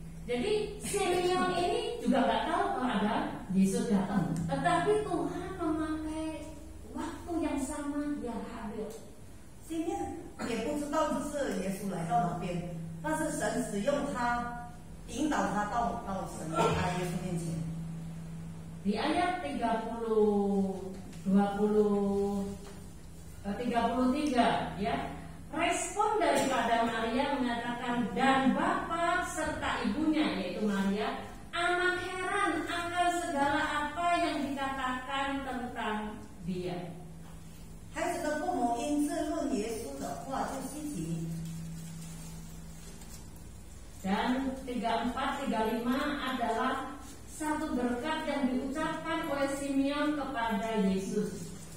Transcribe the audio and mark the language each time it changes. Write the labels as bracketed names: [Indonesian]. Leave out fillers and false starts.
[Indonesian] Jadi Simeon ini juga nggak tahu kalau ada Yesus datang, tetapi Tuhan memakai waktu yang sama dia hadir. [Chinese] 西面也不知道这是耶稣来到哪边，但是神使用他，引导他到耶稣面前。 [Indonesian] Di ayat 33 ya, respon daripada Maria mengatakan, dan bapa serta ibunya yaitu Maria amat heran akan segala apa yang dikatakan tentang dia. [Chinese] 孩子的父母因自论耶稣的话就稀奇。 [Indonesian] Dan 34-35 adalah satu berkat yang diucapkan oleh Simeon kepada Yesus.